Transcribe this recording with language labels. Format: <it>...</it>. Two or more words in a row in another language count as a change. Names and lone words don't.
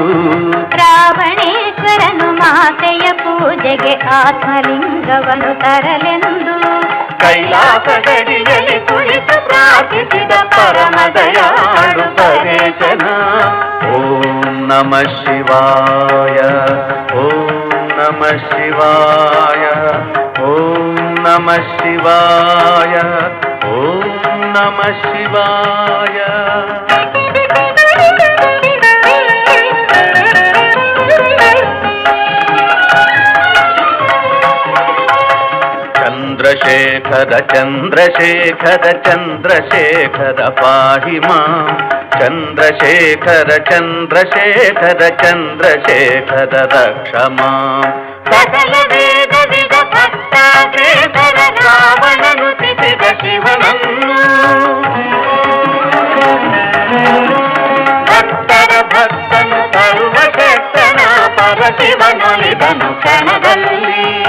<kn>ರಾವಣೇಶ್ವರನು ಮಾತೆಯ ಪೂಜೆಗೆ ಆತ್ಮಲಿಂಗವನು ತರಲೆಂದು ಕೈಲಾಸ ಗಡಿಯಲ್ಲಿ ಕುಳಿತು ಪ್ರಾರ್ಥಿಸಿದ ಪರಮದಯಾಳು ಪರೇಶನ.</kn> <sa>ಓಂ ನಮಃ ಶಿವಾಯ, ಓಂ ನಮಃ ಶಿವಾಯ, ಓಂ ನಮಃ ಶಿವಾಯ, ಓಂ ನಮಃ ಶಿವಾಯ. ಚಂದ್ರಶೇಖರ ಚಂದ್ರಶೇಖರ ಚಂದ್ರಶೇಖರ ಪಾಹಿ ಮಾಂ, ಚಂದ್ರಶೇಖರ ಚಂದ್ರಶೇಖರ ಚಂದ್ರಶೇಖರ ರಕ್ಷ ಮಾಂ.</sa> <kn>ಸಕಲ ವೇದ ವಿಧ ಭಕ್ತಾಗ್ರೇಸರ ರಾವಣನು ತಿಸಿದ ಶಿವನನ್ನು, ಭಕ್ತರ ಭಕ್ತನು ಸರ್ವಶಕ್ತನ ಪರಶಿವನೊಲಿದನು ಕ್ಷಣದಲ್ಲಿ.</kn>